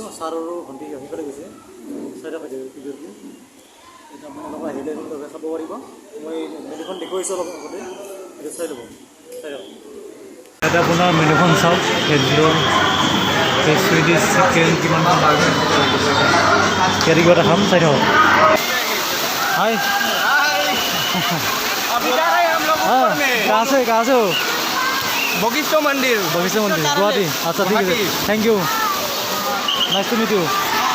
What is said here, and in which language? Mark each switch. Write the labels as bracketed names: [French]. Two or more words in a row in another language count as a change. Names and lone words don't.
[Assamese] ছাৰ আৰু ভণ্টি সিফালে গৈছে চাইডে পাইছে এতিয়া আপোনালোকে আহিলে তাতে খাব পাৰিব। মই মেনুখন দেখুৱাইছোঁ অলপ আগতে, এতিয়া চাই ল'ব চাই ল'ব। এতিয়া আপোনাৰ মেনুখন চাওক। চুইডিছ চিকেন কিমান লাগে ইয়াতে কিবা এটা খাম চাই থাকক। [Hindi] हाय अभी जा रहे हैं हम लोग ऊपर में कहाँ से हो? बगिस्टो मंदिर गुवाहाटी। अच्छा ठीक है, [English] Thank you, nice to meet you.